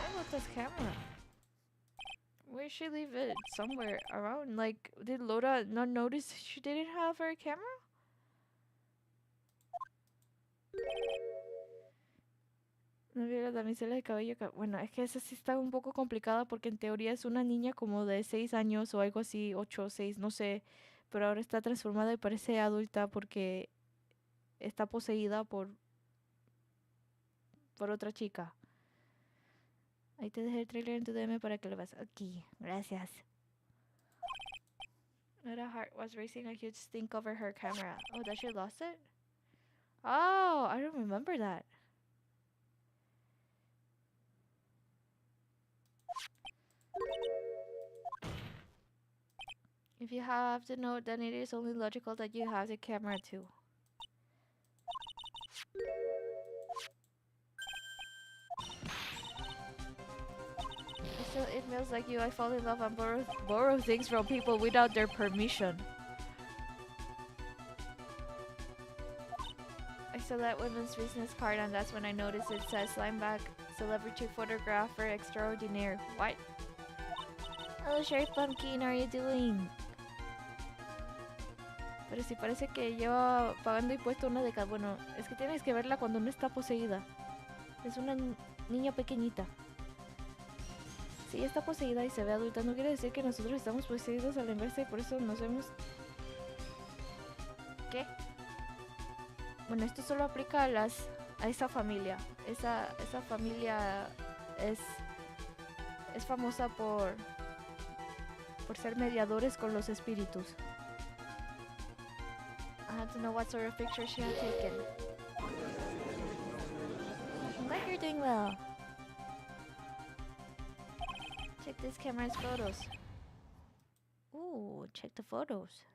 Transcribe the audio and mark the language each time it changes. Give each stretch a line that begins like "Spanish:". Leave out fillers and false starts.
English: This camera. Where did she leave it? Somewhere around. Like, did Loda not notice she didn't have her camera?
Spanish: No vi la damisela de cabello. Bueno, es que esa sí está un poco complicada porque en teoría es una niña como de 6 años o algo así, 8 o 6, no sé. Pero ahora está transformada y parece adulta porque está poseída por otra chica. Ahí te dejé el trailer en tu DM para que lo veas. Aquí, gracias.
English: Nada heart was racing a huge stink over her camera. Oh, that she lost it? Oh, I don't remember that. If you have the note, then it is only logical that you have the camera too. So it feels like you. I fall in love and borrow things from people without their permission. I saw that women's business card and that's when I noticed it says Lineback Celebrity Photographer Extraordinaire. What? Hello, Sheriff Pumpkin, how are you doing?
Spanish: Pero sí parece que lleva pagando impuesto una década. Bueno, es que tienes que verla cuando no está poseída. Es una niña pequeñita. Si ella está poseída y se ve adulta, no quiere decir que nosotros estamos poseídos a la inversa y por eso nos vemos... ¿Qué? Bueno, esto solo aplica a esa familia. Esa familia es famosa por ser mediadores con los espíritus.
English: I have to know what sort of picture she had taken. I'm glad you're doing well. Check this camera's photos. Ooh, check the photos.